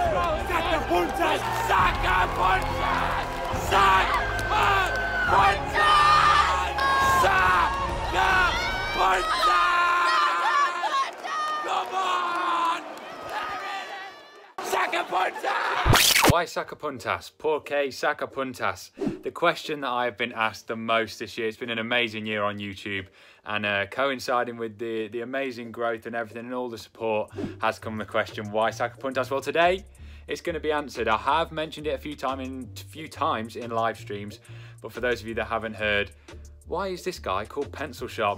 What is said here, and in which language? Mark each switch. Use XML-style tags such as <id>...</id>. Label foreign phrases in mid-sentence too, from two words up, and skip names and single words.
<en>SACAPUNTAS! SACAPUNTAS! SACAPUNTAS! Come on! SACAPUNTAS! Why SACAPUNTAS?</en> <es>¿Por qué SACAPUNTAS?</es> <en>The question that I've been asked the most this year. It's been an amazing year on YouTube, and coinciding with the amazing growth and everything and all the support has come the question, why SACAPUNTAS? Well, today it's going to be answered. I have mentioned it a few times in live streams, but for those of you that haven't heard, why is this guy called Pencil Sharpener?</en>